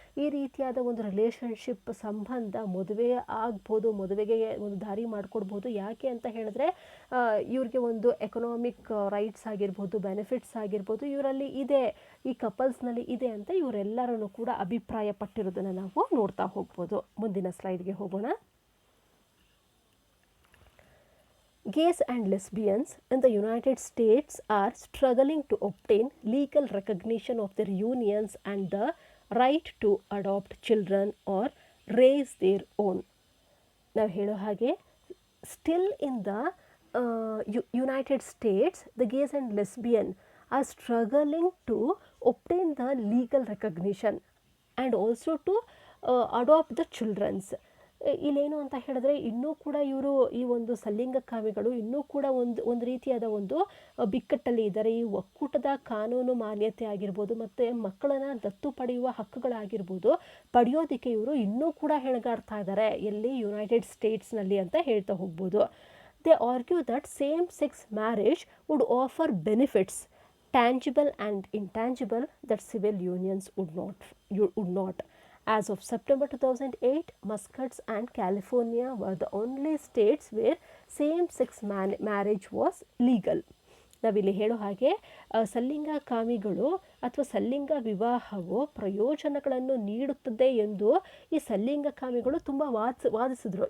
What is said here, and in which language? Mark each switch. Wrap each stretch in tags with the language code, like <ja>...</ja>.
<kn>ಈ ರೀತಿಯಾದ ಒಂದು ರಿಲೇಷನ್ಶಿಪ್ ಸಂಬಂಧ ಮದುವೆ ಆಗ್ಬೋದು, ಮದುವೆಗೆ ಒಂದು ದಾರಿ ಮಾಡಿಕೊಡ್ಬೋದು. ಯಾಕೆ ಅಂತ ಹೇಳಿದ್ರೆ ಇವ್ರಿಗೆ ಒಂದು ಎಕನಾಮಿಕ್ ರೈಟ್ಸ್ ಆಗಿರ್ಬೋದು, ಬೆನಿಫಿಟ್ಸ್ ಆಗಿರ್ಬೋದು ಇವರಲ್ಲಿ ಇದೆ, ಈ ಕಪಲ್ಸ್ನಲ್ಲಿ ಇದೆ ಅಂತ ಇವರೆಲ್ಲರೂ ಕೂಡ ಅಭಿಪ್ರಾಯ ಪಟ್ಟಿರೋದನ್ನು ನಾವು ನೋಡ್ತಾ ಹೋಗ್ಬೋದು. ಮುಂದಿನ ಸ್ಲೈಡ್ಗೆ ಹೋಗೋಣ.</kn> <en>Gays and lesbians in the United States are struggling to obtain legal recognition of their unions and the right to adopt children or raise their own.</en> <kn>ನಾವು ಹೇಳೋ ಹಾಗೆ</kn> <en>Still in the United States, the gays and lesbian are struggling to obtain the legal recognition and also to adopt the children's.</en> <kn>ಇಲ್ಲೇನು ಅಂತ ಹೇಳಿದ್ರೆ ಇನ್ನೂ ಕೂಡ ಇವರು ಈ ಒಂದು ಸಲಿಂಗಕಾಮಿಗಳು ಇನ್ನೂ ಕೂಡ ಒಂದು ರೀತಿಯಾದ ಒಂದು ಬಿಕ್ಕಟ್ಟಲ್ಲಿ ಇದ್ದಾರೆ. ಈ ಒಕ್ಕೂಟದ ಕಾನೂನು ಮಾನ್ಯತೆ ಆಗಿರ್ಬೋದು ಮತ್ತು ಮಕ್ಕಳನ್ನು ದತ್ತು ಪಡೆಯುವ ಹಕ್ಕುಗಳಾಗಿರ್ಬೋದು ಪಡೆಯೋದಕ್ಕೆ ಇವರು ಇನ್ನೂ ಕೂಡ ಹೆಣಗಾಡ್ತಾ ಇದ್ದಾರೆ, ಎಲ್ಲಿ ಯುನೈಟೆಡ್ ಸ್ಟೇಟ್ಸ್ನಲ್ಲಿ ಅಂತ ಹೇಳ್ತಾ ಹೋಗ್ಬೋದು.</kn> <en>They argue that same-sex marriage would offer benefits, tangible and intangible, that civil unions would not. As of September 2008, Massachusetts and California were the only states where same-sex marriage was legal.</en> <kn>ನಾವಿಲ್ಲಿ ಹೇಳೋ ಹಾಗೆ ಸಲಿಂಗಕಾಮಿಗಳು ಅಥವಾ ಸಲಿಂಗ ವಿವಾಹವು ಪ್ರಯೋಜನಗಳನ್ನು ನೀಡುತ್ತದೆ ಎಂದು ಈ ಸಲಿಂಗಕಾಮಿಗಳು ತುಂಬ ವಾದಿಸಿದ್ರು.</kn>